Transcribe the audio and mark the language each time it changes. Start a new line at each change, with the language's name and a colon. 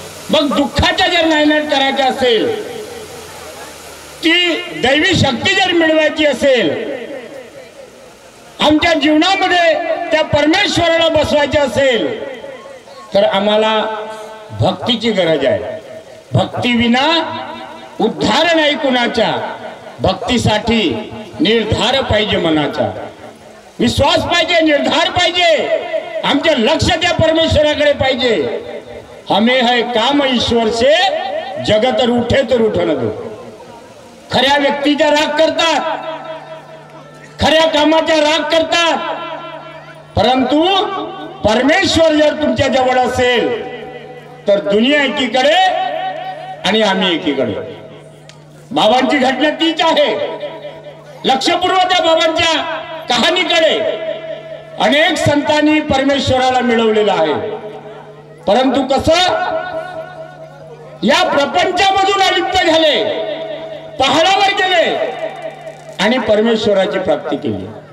Marathi: मग दुःखाचा जर नायनाट करायचा असेल, ती दैवी शक्ती जर मिळवायची असेल, आमच्या जीवनामध्ये त्या परमेश्वराला बसवायचे असेल, तर आम्हाला भक्तीची गरज आहे। भक्ती विना उद्धार नाही कुणाचा, भक्तीसाठी निर्धार पाहिजे मनाचा, विश्वास पाहिजे, निर्धार पाहिजे, आमचे लक्ष त्या परमेश्वराकडे पाहिजे।
Hindi: हमें है काम ईश्वर से, जगत रूठे तो रूठन दो।
Marathi: खऱ्या व्यक्तीचा राग करतात, खऱ्या कामाचा राग करतात, परंतु परमेश्वर जर तुमच्या जवळ असेल तर दुनिया एकीकडे आणि आम्ही एकीकडे। बाबांची घटना तीच आहे। लक्षपूर्वक बाबांच्या कहाणीकडे अनेक संतांनी परमेश्वराला मिळवलेला आहे, परंतु कसं या प्रपंचामधून अलिप्त झाले, पहाडावर गेले आणि परमेश्वराची प्राप्ती केली।